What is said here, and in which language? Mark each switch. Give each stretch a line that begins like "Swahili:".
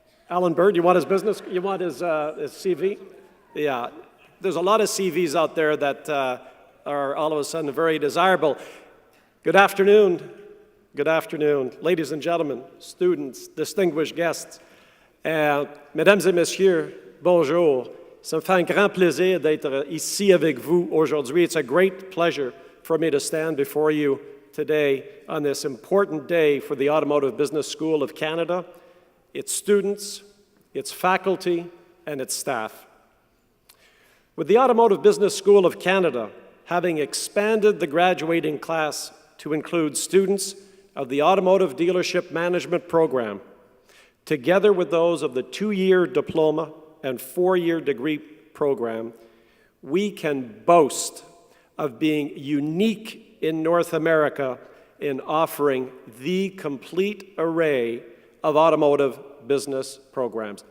English: Alan Bird, you want his business? You want his CV? Yeah. There's a lot of CVs out there that are all of a sudden very desirable. Good afternoon. Good afternoon. Ladies and gentlemen, students, distinguished guests.
French: Mesdames et messieurs, bonjour. Ça me fait un grand plaisir d'être ici avec vous aujourd'hui.
English: It's a great pleasure for me to stand before you today on this important day for the Automotive Business School of Canada, its students, its faculty, and its staff. With the Automotive Business School of Canada having expanded the graduating class to include students of the Automotive Dealership Management Program, together with those of the 2-year diploma and 4-year degree program, we can boast of being unique in North America in offering the complete array of automotive business programs.